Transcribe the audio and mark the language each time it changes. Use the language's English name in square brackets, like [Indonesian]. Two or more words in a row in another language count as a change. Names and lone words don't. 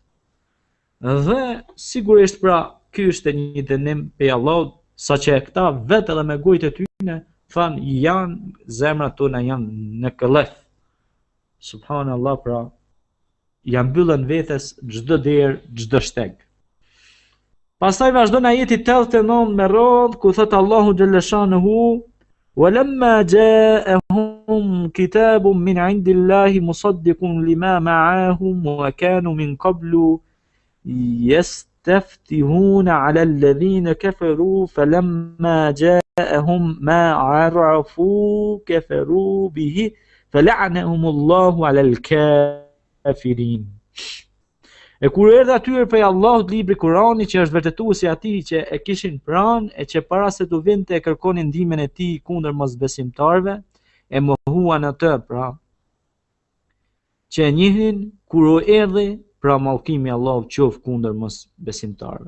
[Albanian] Dhe sigurisht pra ky është një dënim pe Allahut, saqë këta vetë edhe me gojët e tyre thanë janë zemrat tona janë në këllëf. Subhanallahu, pra janë mbyllën vetes çdo derë, çdo shteg. Pastaj vazhdon ajeti 89 me radhë ku thot Allahu xhaleshanuhu: [Arabic] "ولما جاءهم كتاب من عند الله مصدق لما معهم وكانوا من قبل يستفتحون على الذين كفروا فلما جاءهم ما عرفوا كفروا به فلعنهم الله على الكافرين. [Albanian] E kur erdhi atyre prej Allahut libri Kurani që është vërtetuesi atij që e kishin pranë e që para se të vinte e kërkonin ndihmën e tij kundër mosbesimtarëve, e mohuan atë pra që e njihnin kur u erdhi pra mallkimi i Allahut qof kundër mosbesimtarëve.